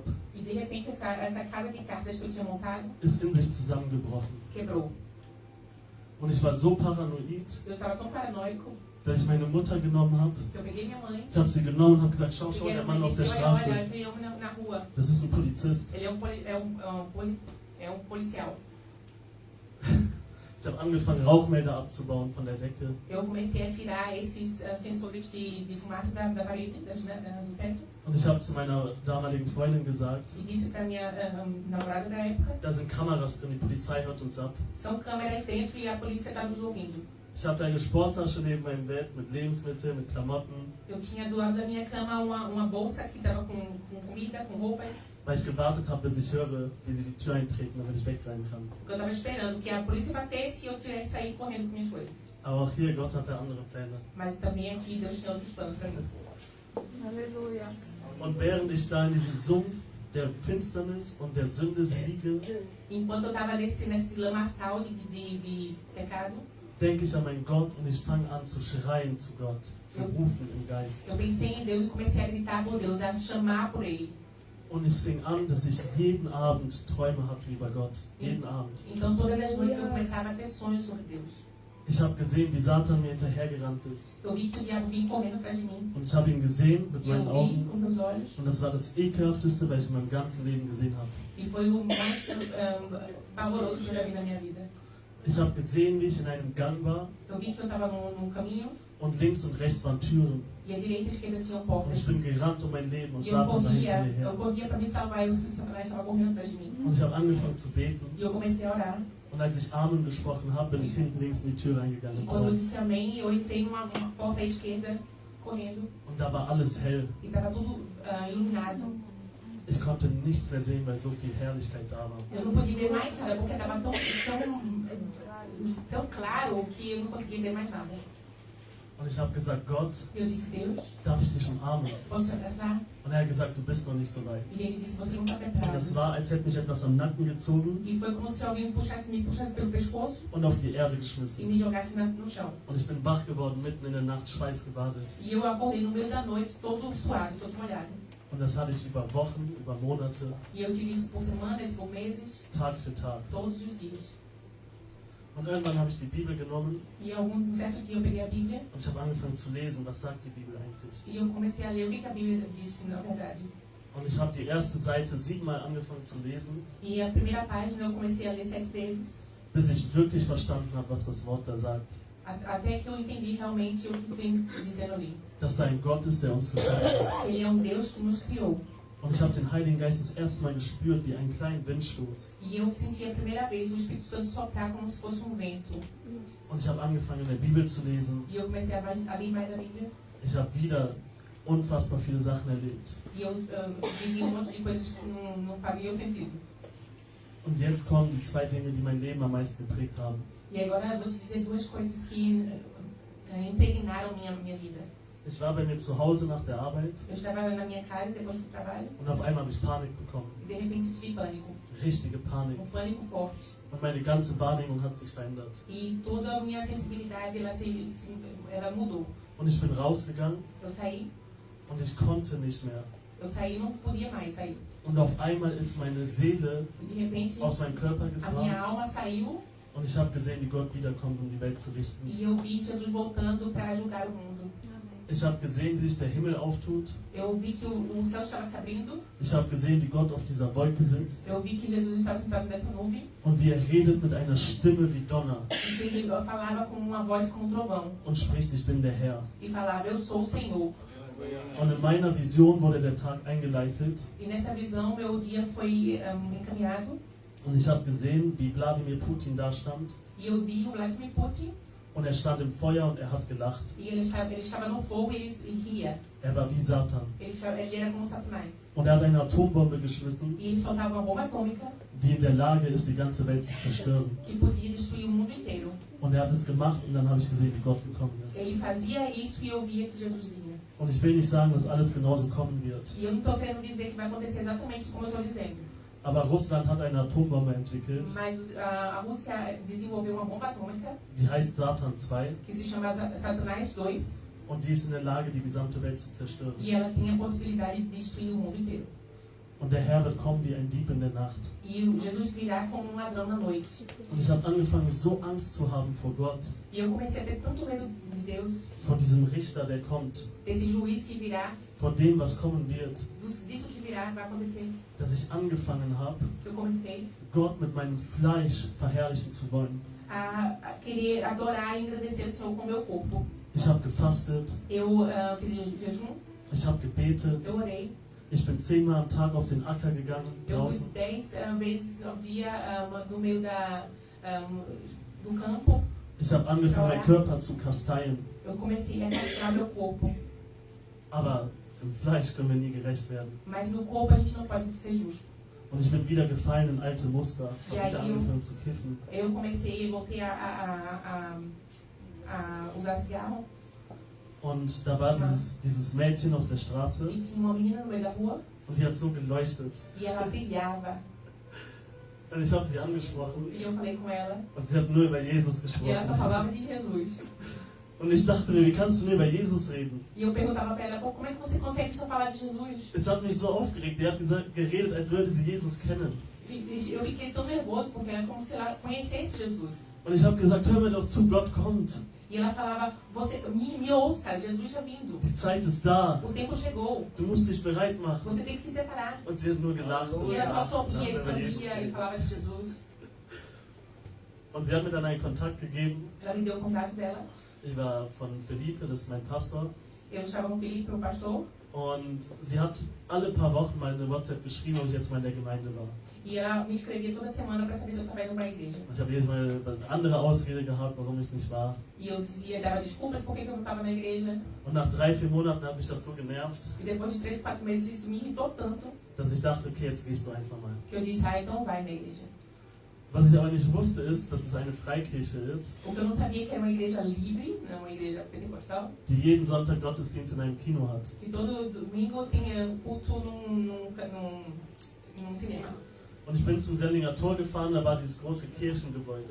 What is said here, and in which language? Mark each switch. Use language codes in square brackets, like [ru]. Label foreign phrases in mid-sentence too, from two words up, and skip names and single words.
[pt] E de repente essa casa de cartas que eu tinha montado [de] ist in sich zusammengebrochen. [pt] quebrou. [de] Und ich war so paranoid, [pt] Eu estava tão paranoico [de] dass ich meine Mutter genommen habe. [pt] que eu peguei minha mãe, [de] Ich habe sie genommen und habe gesagt, schau, [pt] peguei [de] der [pt] a [de] Mann [pt] mãe [de] auf [pt] e [de] der [pt] disse, olha, olha, [de] Straße, [pt] tem homem na rua. [de] das ist ein Polizist. [pt] Ele é um policial. [de] Ich habe angefangen, Rauchmelder abzubauen von der Decke. [pt] Eu comecei a tirar esses sensores de fumaça da parede, do teto, [de] Und ich habe zu meiner damaligen Freundin gesagt, [pt] e disse para minha namorada da época, [de] da sind Kameras drin, die Polizei hört uns ab. [pt] são câmeras dentro e a polícia está nos ouvindo. [de] Ich hatte eine Sporttasche neben meinem Bett mit Lebensmitteln, mit Klamotten, [pt] Eu tinha do lado da minha cama uma bolsa que estava com comida, com roupas, [de] weil ich gewartet habe, bis ich höre, wie sie die Tür eintreten, damit ich wegrennen kann. [pt] porque eu estava esperando que a polícia batesse e eu tivesse sair correndo com minhas coisas. [de] Aber auch hier, Gott hatte andere Pläne. [pt] Mas também aqui Deus tinha outros planos para mim. [de] Halleluja. Und während ich da in diesem Sumpf der Finsternis und der Sünde liege, [pt] Enquanto eu estava nesse lamaçal de pecado, [de] denke ich an meinen Gott und ich fange an zu schreien zu Gott, zu rufen im Geist. [pt] eu pensei em Deus e comecei a gritar por Deus, a chamar por Ele. [de] Und es fing an, dass ich jeden Abend Träume hatte über Gott. Jeden Abend. [pt] Então todas as noites eu começava a ter sonhos sobre Deus. [de] Ich habe gesehen, wie Satan mir hinterhergerannt ist. [pt] Eu vi que o diabo vinha correndo atrás de mim. [de] Und ich habe ihn gesehen mit [pt] E eu [de] meinen [pt] vi [de] Augen. [pt] com meus olhos. [de] Und das war das ekelhafteste, was ich in meinem ganzen Leben gesehen habe. [pt] E foi o mais pavoroso que eu já vi na minha vida. [de] Ich habe gesehen, wie ich in einem Gang war [pt] Eu vi que eu estava num caminho [de] und links und rechts waren Türen. [pt] e a direita e a esquerda tinham [de] Und [pt] portas. [de] ich bin gerannt um mein Leben und [pt] E eu [de] Satan war hinter mir her. [pt] corria para me salvar e o Satanás estava correndo atrás de mim. [de] Und ich habe angefangen zu beten. [pt] E eu comecei a orar. [de] Und als ich Amen gesprochen habe, bin ich hinten links in die Tür reingegangen. [pt] E quando eu disse amém, eu entrei numa porta à esquerda, correndo, [de] Und da war alles hell. [pt] e estava tudo iluminado. [de] Ich konnte nichts mehr sehen, weil so viel Herrlichkeit da war. [pt] Eu não podia ver mais nada, porque estava tão claro que eu não conseguia ver mais nada. [de] Und ich habe gesagt, Gott, [pt] Eu disse, Deus, [de] darf ich dich umarmen? [pt] posso te abraçar? [de] Und er hat gesagt, du bist noch nicht so weit. [pt] E ele disse, você não está [de] Und [pt] preparado. [de] es war, als hätte mich etwas am Nacken gezogen [pt] E foi como se alguém me puxasse pelo pescoço [de] und auf die Erde [pt] e [de] geschmissen. [pt] me jogasse no chão. [de] Und ich bin wach geworden, mitten in der Nacht, schweißgebadet. [pt] E eu acordei no meio da noite, todo suado, todo molhado. [de] Und das hatte ich über Wochen, über Monate, [pt] E eu tive isso por semanas, por meses, [de] Tag für Tag. [pt] todos os dias. [de] Und irgendwann habe ich die Bibel genommen [pt] E um certo dia eu peguei a Bíblia [de] und ich habe angefangen zu lesen, was sagt die Bibel eigentlich. [pt] e eu comecei a ler o que a Bíblia diz, na verdade. [de] Und ich habe die erste Seite 7-mal angefangen zu lesen, [pt] E a primeira página eu comecei a ler 7 vezes, [de] bis ich wirklich verstanden habe, was das Wort da sagt. [pt] até que eu entendi realmente o que tem dizendo ali. [de] Dass er ein Gott ist, der uns geschaffen hat. [pt] Ele é Deus que nos criou. [de] Und ich habe den Heiligen Geist das erste Mal gespürt wie einen kleinen Windstoß. [pt] E eu senti a primeira vez o Espírito Santo soprar como se fosse vento. [de] Und ich habe angefangen, in der Bibel zu lesen. [pt] E eu comecei a ler mais a Bíblia. [de] Ich habe wieder unfassbar viele Sachen erlebt. [pt] E eu vivi monte de coisas que não faziam sentido. [de] Und jetzt kommen die 2 Dinge, die mein Leben am meisten geprägt haben. [pt] E agora eu vou te dizer 2 coisas que impregnaram minha vida. [de] Ich war bei mir zu Hause nach der Arbeit [pt] Eu estava na minha casa depois do trabalho [de] und auf einmal habe ich Panik bekommen. [pt] e de repente tive pânico. [de] Richtige Panik. [pt] Pânico forte. [de] Und meine ganze Wahrnehmung hat sich verändert. [pt] E toda a minha sensibilidade ela mudou. [de] Und ich bin rausgegangen [pt] Eu saí [de] und ich konnte nicht mehr. [pt] e não podia mais sair. [de] Und auf einmal ist meine Seele [pt] E de repente [de] aus meinem Körper [pt] a minha [de] gefahren [pt] alma saiu [de] und ich habe gesehen, wie Gott wiederkommt, um die Welt zu richten. [pt] e eu vi Jesus voltando para ajudar o mundo. [de] Ich habe gesehen, wie sich der Himmel auftut. [pt] Eu vi que o céu estava se abrindo. [de] Ich habe gesehen, wie Gott auf dieser Wolke sitzt [pt] Eu vi que Jesus estava sentado nessa nuvem [de] und wie er redet mit einer Stimme wie Donner [pt] e que ele falava com uma voz como um trovão. [de] und spricht, ich bin der Herr. [pt] E falava, eu sou o Senhor. [de] Und in meiner Vision wurde der Tag eingeleitet. [pt] E nessa visão, meu dia foi encaminhado. [de] Und ich habe gesehen, wie Wladimir Putin da stand. [pt] E eu vi o Vladimir Putin. [de] Und er stand im Feuer und er hat gelacht. [pt] E ele estava no fogo e ele ria. [de] Er war wie Satan. [pt] Ele era como Satanás. [de] Und er hat eine Atombombe geschmissen, [pt] E ele soltava uma bomba atômica [de] die in der Lage ist, die ganze Welt zu zerstören. [pt] que podia destruir o mundo inteiro. [de] Und er hat es gemacht und dann habe ich gesehen, wie Gott gekommen ist. [pt] Ele fazia isso e eu via que Jesus vinha. [de] Und ich will nicht sagen, dass alles genauso kommen wird. [pt] E eu não estou querendo dizer que vai acontecer exatamente como eu estou dizendo. [de] Aber Russland hat eine Atombombe entwickelt, [pt] Mas a Rússia desenvolveu uma bomba atômica [de] die heißt Satan 2 [pt] que se chama Satanás 2 [de] und die ist in der Lage, die gesamte Welt zu zerstören. [pt] e ela tem a possibilidade de destruir o mundo inteiro. [de] Und der Herr wird kommen wie ein Dieb in der Nacht. [pt] E Jesus virá como um ladrão na noite. [de] Und ich habe angefangen, so Angst zu haben vor Gott, [pt] E eu comecei a ter tanto medo de Deus, [de] vor diesem Richter, der kommt, [pt] desse juiz que virá, [de] vor dem, was kommen wird, [pt] disso que virá, vai acontecer. [de] dass ich angefangen habe, [pt] Eu comecei [de] Gott mit meinem Fleisch verherrlichen zu wollen. [pt] a querer adorar e engrandecer o Senhor com o meu corpo. [de] Ich habe gefastet, [pt] Eu fiz jejum, [de] ich habe gebetet, [pt] eu orei. [de] ich bin 10-mal am Tag auf den Acker gegangen, [pt] Eu fui [de] draußen. [pt] 10 vezes ao dia no meio do campo. [de] Ich habe angefangen, meinen Körper zu kasteien. [pt] Eu comecei a castrar meu corpo. [de] Aber im Fleisch können wir nie gerecht werden. [pt] Mas no corpo a gente não pode ser justo. [de] Und ich bin wieder gefallen in alte Muster, Ja, habe wieder ich- angefangen zu kiffen. [pt] Eu voltei a usar cigarro. [de] Und da war dieses Mädchen auf der Straße [pt] E tinha uma menina no meio da rua. [de] und die hat so geleuchtet. [pt] E ela brilhava. [de] Und ich habe sie angesprochen [pt] E eu falei com ela. [de] und sie hat nur über Jesus [pt] E ela só [de] gesprochen. [pt] falava de Jesus. [de] Und ich dachte mir, wie kannst du nur über Jesus reden? [pt] E eu perguntava pra ela, pô, como é que você consegue só falar de Jesus? [de] Es hat mich so aufgeregt. Die hat geredet, als würde sie Jesus kennen. [pt] Eu fiquei tão nervoso, porque era como se ela conhecesse Jesus. [de] Und ich habe gesagt, hör mir doch zu, Gott kommt. [pt] E ela falava, você me ouça, Jesus está vindo. [de] Die Zeit ist da. [pt] O tempo chegou. [de] Du musst dich bereit machen. [pt] Você tem que se preparar. [de] Und sie hat nur gelacht. [pt] E ela só sorria e [de] über Jesus [pt] sorria e [de] reden. [pt] falava de Jesus. [de] Und sie hat mir dann einen Kontakt gegeben. [pt] Ela me deu o contato dela. [de] Ich war von Felipe, das ist mein Pastor. [pt] Eu estava com o Felipe, o pastor. [de] Und sie hat alle paar Wochen mal eine WhatsApp geschrieben, ob ich jetzt mal in der Gemeinde war. [pt] E ela me escrevia toda semana para saber se eu estava indo para a igreja. [de] Ich habe jedes Mal eine andere Ausrede gehabt, warum ich nicht war. [pt] E eu dava desculpas por que eu não estava na igreja. [de] Und nach 3-4 Monaten hat mich das so genervt, [pt] E depois de 3, 4 meses isso me irritou tanto [de] dass ich dachte, okay, jetzt gehst du einfach mal. [pt] que eu disse, então vai na igreja. [de] Was ich aber nicht wusste, ist, dass es eine Freikirche ist, [pt] O que eu não sabia que era uma igreja livre, não uma igreja pentecostal, [de] die jeden Sonntag Gottesdienst in einem Kino hat. [pt] que todo domingo tinha culto num cinema. [de] Und ich bin zum Sellinger Tor gefahren, da war dieses große Kirchengebäude.